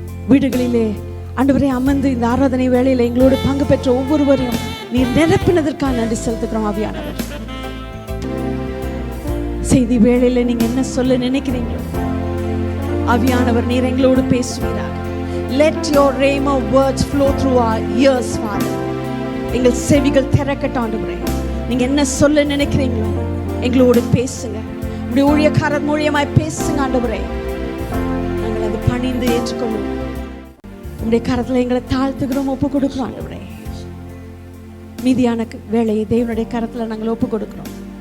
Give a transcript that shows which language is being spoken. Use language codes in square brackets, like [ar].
[ta] வீடுகளிலே ஆண்டவரே அமர்ந்து இந்த ஆராதனை வேளையில எங்களோடு பங்கு பெற்ற ஒவ்வொருவரையும் நீர் நிரப்பினதற்காக நன்றி செலுத்துக்கிறோம் ஆவியானவர். செய்தி வேளையில நீங்க என்ன சொல்ல நினைக்கிறீங்களோ ஆவியானவர் நீர் எங்களோடு பேசுவீராக. [en] Let your rhema words flow through our ears, Father. [ta] எங்கள் செவிகள் திறக்கட்டும் ஆண்டவரே. நீங்க என்ன சொல்ல நினைக்கிறீங்களோ எங்களோடு பேசுங்க. உடைய ஊழியக்காரர் மூலியமாய் பேசுங்க ஆண்டவரே. நாங்கள் அதை பணிந்து ஏற்றுக்கொள்ளும். உடைய கரத்துல எங்களை தாழ்த்துக்கிறோம், ஒப்பு கொடுக்கிறோம் ஆண்டவரே. மீதியான வேலையை தேவனுடைய கரத்துல நாங்கள் ஒப்பு கொடுக்கிறோம்.